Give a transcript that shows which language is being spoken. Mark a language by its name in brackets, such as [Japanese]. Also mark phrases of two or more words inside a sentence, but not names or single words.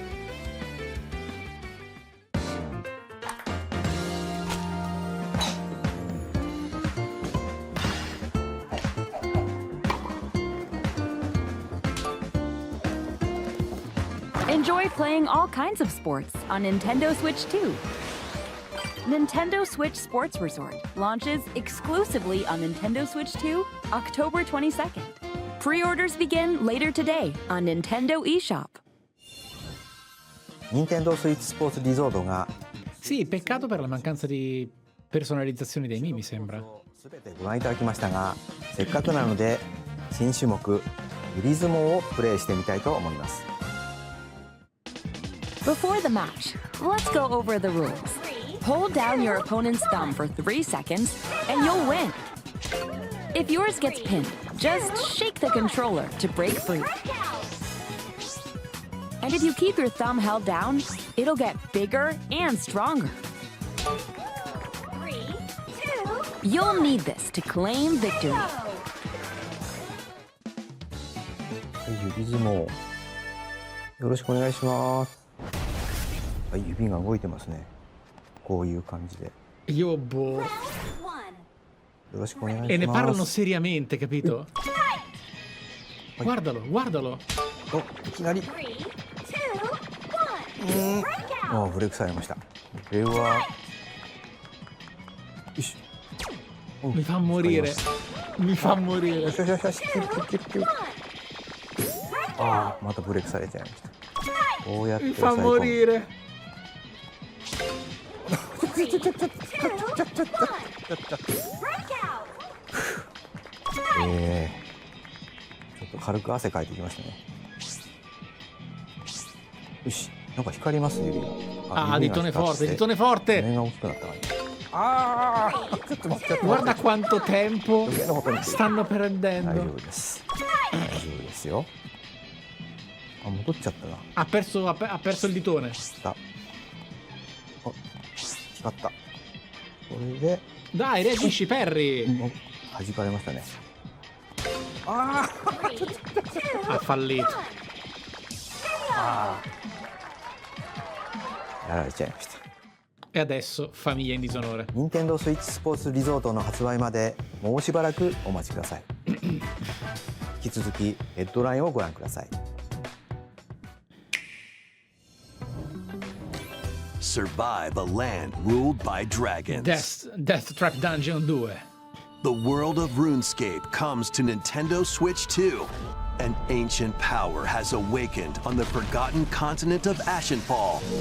[English] Enjoy playing all kinds of sports on Nintendo Switch 2. Nintendo Switch Sports Resort launches exclusively on Nintendo Switch 2, October 22nd. Pre-orders begin later today on Nintendo eShop. [Japanese] Nintendo Switch Sports Resort が [Italian] Sì, peccato per la mancanza di personalizzazioni dei Mii, mi sembra. [Japanese] 全てご覧いただきましたが、せっかくなので新種目ユリズモをプレイしてみたいと思います。 [English] Before the match, let's go over the rules. Hold down your opponent's thumb for 3 seconds, and you'll win. If yours gets pinned, just shake the controller to break free. And if you keep your thumb held down, it'll get bigger and stronger. You'll need this to claim victory. [Japanese] ユリズモよろしくお願いします。はい、指が動いてますね。こういう感じで。 [Italian] Io boh. [Japanese] よろしくお願いします。 [Italian] E ne parlano seriamente, capito? Guardalo, guardalo. [Japanese] お、いきなり。あ、ブレイクされました。これは。よし。 [Italian] Mi fa morire. Mi fa morire. [Japanese] よしよしよしよし。ああ、またブレイクされちゃいました。こうやって。 [Italian] Mi fa morire. [Japanese] ちょっと軽く汗かいてきましたね。よし、なんか光りますね、指が。 [Italian] Ah, ditone forte, ditone forte! [Japanese] 目が大きくなった感じ。ああ、ちょっと待って。 [Italian] Guarda quanto tempo stanno perdendo. [Japanese] 大丈夫です。大丈夫ですよ。あ、戻っちゃったな。 [Italian] Ha perso il ditone. [Japanese] あ、光った。これで。 [Italian] Dai, reagisci, Perry! [Japanese] 弾かれましたね。ああ、 [Italian] ha fallito. [Japanese] ああ、やられちゃいました。 [Italian] E adesso famiglia in disonore. [Japanese] Nintendo Switch Sports Resort の発売までもうしばらくお待ちください。引き続きヘッドラインをご覧ください。 [English] Survive a land ruled by dragons. Death Trap Dungeon 2. The world of RuneScape comes to Nintendo Switch 2. An ancient power has awakened on the forgotten continent of Ashenfall.